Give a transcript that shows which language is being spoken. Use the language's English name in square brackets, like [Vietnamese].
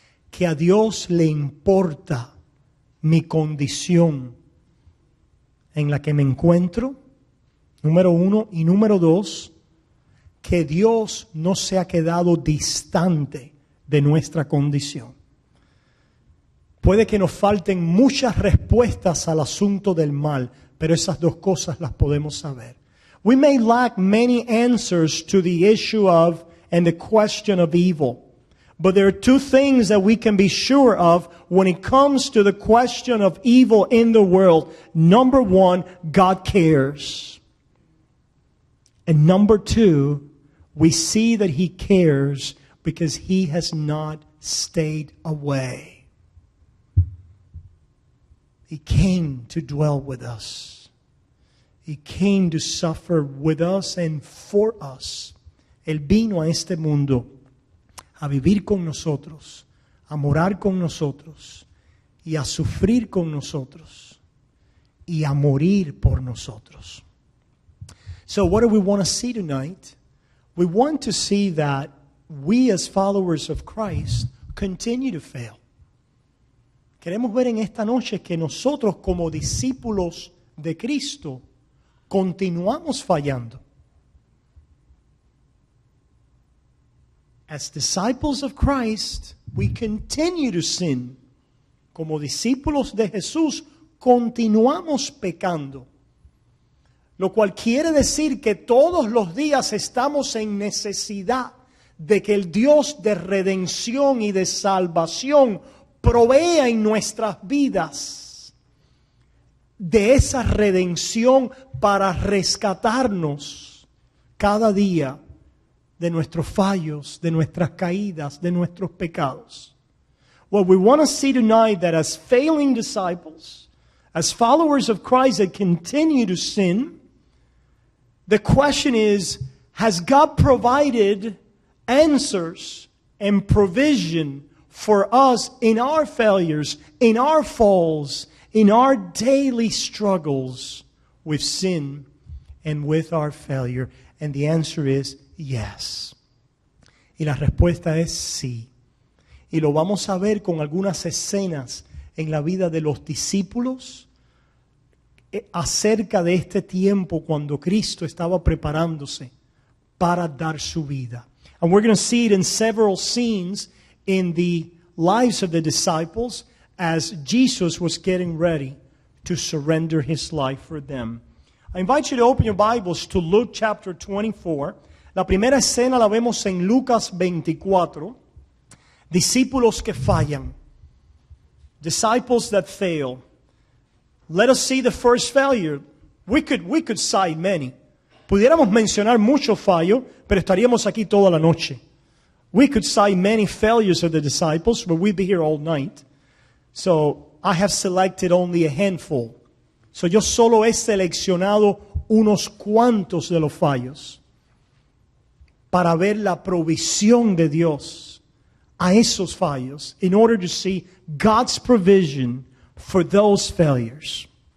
[Spanish] Que a Dios le importa mi condición en la que me encuentro, número uno, y número dos, que Dios no se ha quedado distante de nuestra condición. Puede que nos falten muchas respuestas al asunto del mal, pero esas dos cosas las podemos saber. [English] We may lack many answers to the issue of and the question of evil. But there are two things that we can be sure of when it comes to the question of evil in the world. Number one, God cares. And number two, we see that He cares because He has not stayed away. He came to dwell with us. He came to suffer with us and for us. [Spanish] Él vino a este mundo a vivir con nosotros, a morar con nosotros y a sufrir con nosotros y a morir por nosotros. [English] So what do we want to see tonight? We want to see that we as followers of Christ continue to fail. [Spanish] Queremos ver en esta noche que nosotros como discípulos de Cristo continuamos fallando. [English] As disciples of Christ, we continue to sin. [Spanish] Como discípulos de Jesús, continuamos pecando. Lo cual quiere decir que todos los días estamos en necesidad de que el Dios de redención y de salvación provea en nuestras vidas de esa redención para rescatarnos cada día de nuestros fallos, de nuestras caídas, de nuestros pecados. [English] What we want to see tonight that as failing disciples, as followers of Christ that continue to sin, the question is, has God provided answers and provision for us in our failures, in our falls, in our daily struggles with sin and with our failure? And the answer is yes. [Spanish] Y la respuesta es sí. Y lo vamos a ver con algunas escenas en la vida de los discípulos acerca de este tiempo cuando Cristo estaba preparándose para dar su vida. [English] And we're going to see it in several scenes in the lives of the disciples as Jesus was getting ready to surrender His life for them. I invite you to open your Bibles to Luke chapter 24. [Spanish] La primera escena la vemos en Lucas 24. Discípulos que fallan. [English] Disciples that fail. Let us see the first failure. We could cite many. [Spanish] Pudiéramos mencionar muchos fallos, pero estaríamos aquí toda la noche. [English] We could cite many failures of the disciples, but we'd be here all night. So I have selected only a handful. [Spanish] So yo solo he seleccionado unos cuantos de los fallos para ver la provisión de Dios a esos fallos, [English] in order to see God's provision for those failures.